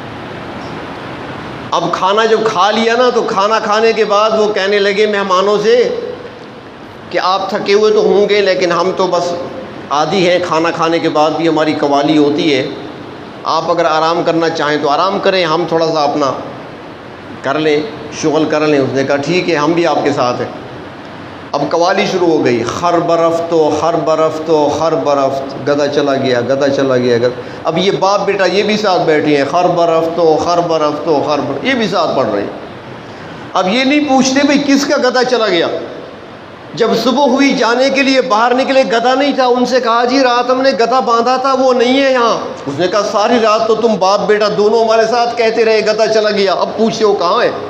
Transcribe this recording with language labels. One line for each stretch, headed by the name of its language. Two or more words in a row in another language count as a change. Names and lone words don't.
Urdu: اب کھانا جب کھا لیا نا، تو کھانا کھانے کے بعد وہ کہنے لگے مہمانوں سے کہ آپ تھکے ہوئے تو ہوں گے، لیکن ہم تو بس عادی ہیں، کھانا کھانے کے بعد بھی ہماری قوالی ہوتی ہے، آپ اگر آرام کرنا چاہیں تو آرام کریں، ہم تھوڑا سا اپنا کر لیں، شغل کر لیں۔ اس نے کہا ٹھیک ہے، ہم بھی آپ کے ساتھ ہیں۔ اب قوالی شروع ہو گئی،
Persian: خر برفت و خر برفت و خر برفت،
Urdu: گدھا چلا گیا، گدھا چلا گیا، اب یہ باپ بیٹا یہ بھی ساتھ بیٹھے ہیں،
Persian: خر برفت و خر برفت و خر برفت،
Urdu: یہ بھی ساتھ پڑھ رہے ہیں۔ اب یہ نہیں پوچھتے بھئی کس کا گدھا چلا گیا۔ جب صبح ہوئی جانے کے لیے باہر نکلے، گدھا نہیں تھا۔ ان سے کہا جی رات ہم نے گدھا باندھا تھا، وہ نہیں ہے یہاں۔ اس نے کہا ساری رات تو تم باپ بیٹا دونوں ہمارے ساتھ کہتے رہے گدھا چلا گیا، اب پوچھتے ہو کہاں ہے؟